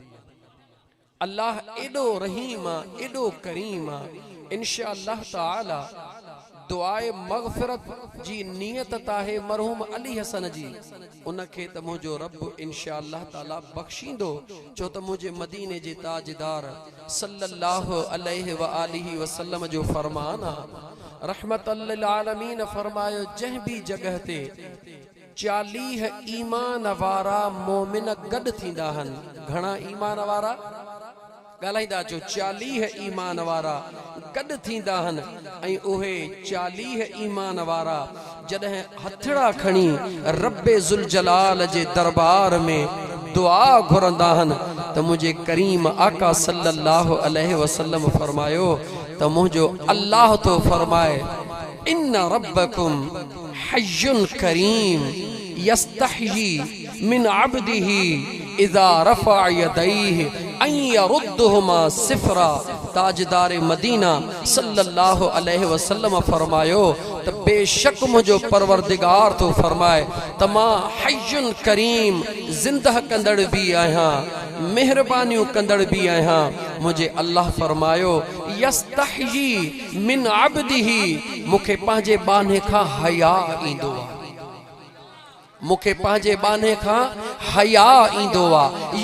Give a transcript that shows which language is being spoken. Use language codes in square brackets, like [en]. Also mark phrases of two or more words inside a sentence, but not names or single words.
[sd] अल्लाह एॾो रहीम आहे, एॾो करीम आहे। [ar] إن شاء الله تعالى [sd] दुआए मग़फ़िरत जी नियत ताहे मरहूम अली हसन जी उनखे त मुंहिंजो रब इंशाअल्लाह ताला बख़्शींदो छो त मुंहिंजे मदीने जे ताजदार [ar] صلى الله عليه وآله وسلم [sd] जो फरमान आहे [ar] رحمة للعالمين [sd] फरमायो जंहिं भी जगह ते 40 ईमान वारा मोमिन गॾु थींदा आहिनि। घणा ईमान वारा ॻाल्हाईंदा अचो 40 ईमान वारा गॾु थींदा आहिनि ऐं उहे 40 ईमान वारा जॾहिं हथड़ा खणी रब्बे ज़ुल जलाल जे दरबार में दुआ घुरंदा आहिनि त मुंहिंजे करीम आका [ar] صلى الله عليه وسلم [sd] फरमायो त मुंहिंजो अल्लाह तो फरमाए [ar] إن ربكم حيي كريم يستحيي من عبده إذا رفع يديه أن يردهما صفرا. [sd] ताजदार मदीना [ar] صلى الله عليه وسلم [sd] फरमायो त बेशक मुंहिंजो परवरदिगार तो फरमाए त मां [ar] حيي كريم [sd] ज़िंदह कंदड़ भी आहियां मेहरबानियूं कंदड़ भी आहियां। मुझे अल्लाह फरमायो [ar] يستحيي من عبده [sd] मूंखे पंहिंजे बाने खां हया ईंदो आहे मूंखे पंहिंजे बाने खां हया ईंदो आहे।